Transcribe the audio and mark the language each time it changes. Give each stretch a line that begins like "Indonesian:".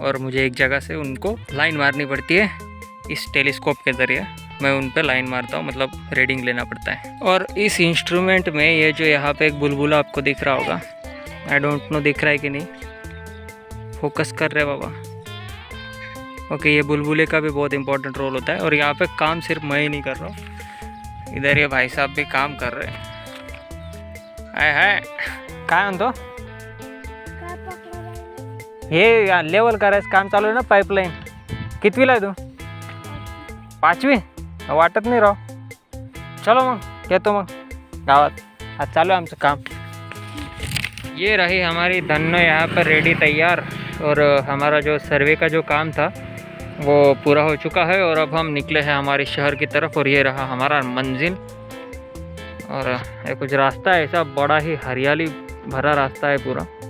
Hindi: और मुझे एक जगह से उनको लाइन मारनी पड़ती है, इस टेलीस्कोप के ज़रिए मैं उन पे लाइन मारता हूँ, मतलब रीडिंग लेना पड़ता है. और इस इंस्ट्रूमेंट में ये जो यहाँ पे एक बुलबुला आपको दिख रहा होगा,
English: I don't know
Hindi: दिख रहा है कि नहीं, फोकस कर रहे बाबा। ओके, ये बुलबुले का भी बहुत इंपॉर्टेंट रोल होता है। और यहाँ पे काम सिर्फ मैं ही नहीं कर रहा हूँ, इधर ये भाई साहब भी काम कर रहे हैं।
Marathi: है काय म्हणतो हे लेवल करायचं काम चालू आहे ना, पाईपलाईन। कितवीला आहे तू? 5वी? वाटत नाही राव। चलो मग येतो मग गावात, आज चालू आहे आमचं काम।
Hindi: ये रही हमारी धन्नो यहाँ पर रेडी तैयार, और हमारा जो सर्वे का जो काम था वो पूरा हो चुका है, और अब हम निकले हैं हमारे शहर की तरफ। और ये रहा हमारा मंजिल, और ये कुछ रास्ता है ऐसा बड़ा ही हरियाली भरा रास्ता है पूरा।